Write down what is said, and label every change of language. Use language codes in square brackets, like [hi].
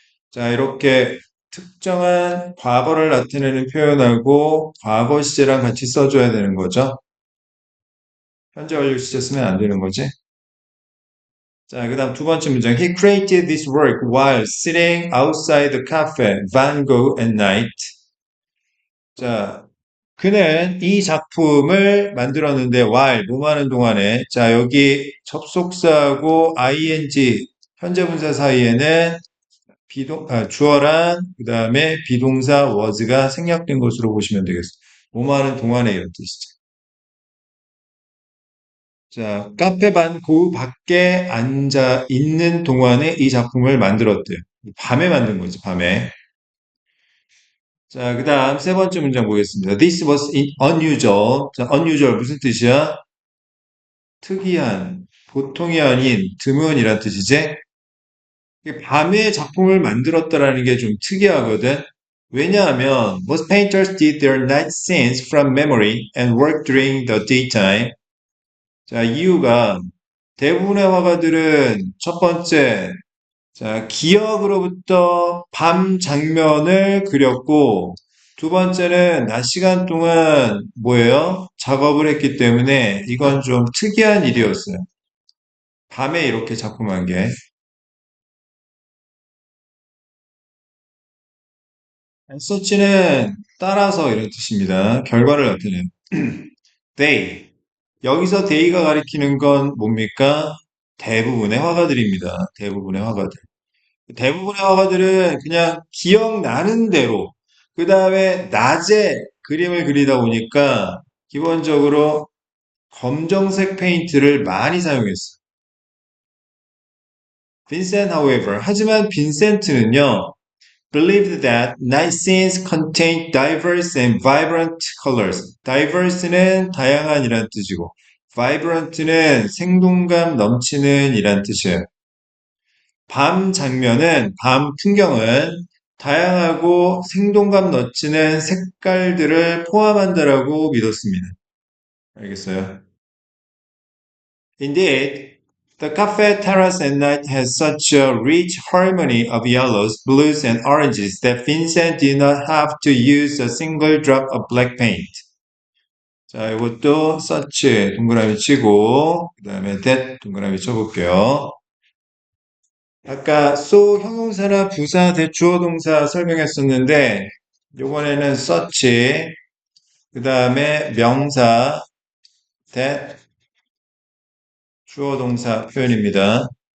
[ko] 자, 이렇게 특정한 과거를 나타내는 표현하고 과거 시제랑 같이 써줘야 되는 거죠. 현재 완료 시제 쓰면 안 되는 거지. 자, 그 다음 두 번째 문장. [en] He created this work while sitting outside the cafe, Van Gogh at night. [ko] 자, 그는 이 작품을 만들었는데 while 뭐 하는 동안에 자, 여기 접속사하고 ing 현재 분사 사이에는 주어랑 그다음에 비동사 was가 생략된 것으로 보시면 되겠습니다. 뭐 하는 동안에 이런 뜻이죠. 자, 카페 반 그 밖에 앉아 있는 동안에 이 작품을 만들었대요. 밤에 만든 거지, 밤에. 자, 그 다음 세 번째 문장 보겠습니다. [en] This was unusual. [ko] 자, unusual 무슨 뜻이야? 특이한, 보통이 아닌 드문이란 뜻이지? 이게 밤에 작품을 만들었다라는 게 좀 특이하거든. 왜냐하면 [en] most painters did their night scenes from memory and worked during the daytime. [ko] 자, 이유가 대부분의 화가들은 첫 번째, 자, 기억으로부터 밤 장면을 그렸고, 두 번째는 낮 시간 동안 뭐예요? 작업을 했기 때문에 이건 좀 특이한 일이었어요. 밤에 이렇게 작품한 게. 서치는 따라서 이런 뜻입니다. 결과를 나타내요. They. 여기서 they가 가리키는 건 뭡니까? 대부분의 화가들입니다. 대부분의 화가들. 대부분의 화가들은 그냥 기억나는 대로, 그 다음에 낮에 그림을 그리다 보니까 기본적으로 검정색 페인트를 많이 사용했어요. [en] 빈센트, however, [ko] 하지만 빈센트는요, [en] believed that night scenes contained diverse and vibrant colors. [ko] diverse는 다양한이란 뜻이고, vibrant는 생동감 넘치는 이란 뜻이에요. 밤 장면은, 밤 풍경은 다양하고 생동감 넘치는 색깔들을 포함한다라고 믿었습니다. 알겠어요? [en] Indeed, the cafe terrace at night has such a rich harmony of yellows, blues, and oranges that Vincent did not have to use a single drop of black paint. [ko] 자, 이것도 such 동그라미 치고, 그 다음에 that 동그라미 쳐볼게요. 아까 so 형용사나 부사, 대 주어 동사 설명했었는데, 요번에는 such, 그 다음에 명사, that 주어 동사 표현입니다.